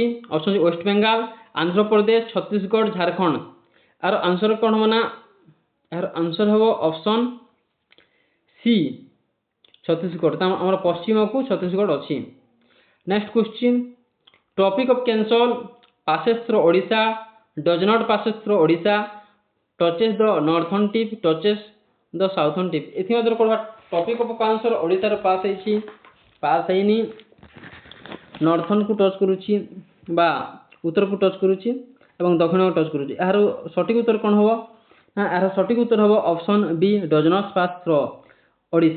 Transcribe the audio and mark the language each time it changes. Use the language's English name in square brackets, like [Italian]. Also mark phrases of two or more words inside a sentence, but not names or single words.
[Odia] ଅପସନ୍ ଅଛି ୱେଷ୍ଟବେଙ୍ଗାଲ, ଆନ୍ଧ୍ରପ୍ରଦେଶ, ଛତିଶଗଡ଼, ଝାଡ଼ଖଣ୍ଡ। ଏହାର ଆନ୍ସର କ'ଣ ହେବ ନା ଏହାର ଆନ୍ସର ହେବ [English] option C [Odia] ଛତିଶଗଡ଼। ତ ଆମର ପଶ୍ଚିମକୁ ଛତିଶଗଡ଼ ଅଛି। [English] Next question, Tropic of Cancer passes through Odisha, does not passes through Odisha, touches the northern tip, touches the southern tip। [Odia] ଏଥିମଧ୍ୟରୁ କ'ଣ [English] Topic of Cancer [Odia] ଓଡ଼ିଶାର ପାସ୍ ହେଇଛି, ପାସ୍ ହେଇନି, ନର୍ଥର୍ଣ୍ଣକୁ ଟଚ୍ କରୁଛି ବା ଉତ୍ତରକୁ ଟଚ୍ କରୁଛି ଏବଂ ଦକ୍ଷିଣକୁ ଟଚ୍ କରୁଛି। ଏହାର ସଠିକ୍ ଉତ୍ତର କ'ଣ ହେବ ନା ଏହାର ସଠିକ୍ ଉତ୍ତର ହେବ [English] option B does not pass through Odisha.